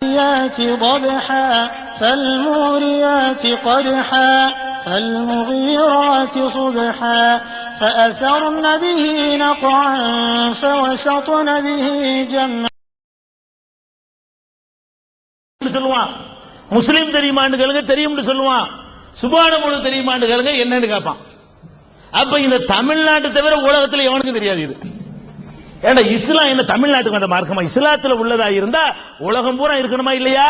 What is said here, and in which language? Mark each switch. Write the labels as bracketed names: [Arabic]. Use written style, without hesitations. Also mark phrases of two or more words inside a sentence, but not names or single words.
[Arabic] ضبحا فالموريات قدحا فالمغيرات صبحا فأثرن به نقعا فوسطن به جمعا. [Tamil] சொல்லுவான் முஸ்லிம் தெரியுமான்னு கேளுங்க, தெரியும்னு சொல்லுவான். சுபான மொழி தெரியுமான்னு கேளுங்க, என்னன்னு கேட்பான். அப்ப இந்த தமிழ்நாட்டை தவிர உலகத்தில் எவனுக்கும் தெரியாது இது. ஏன்னா இஸ்லாம் என்ன தமிழ்நாட்டுக்கு வந்த மார்க்கமா? இஸ்லாத்துல உள்ளதா இருந்தா உலகம் பூரா இருக்கணுமா இல்லையா?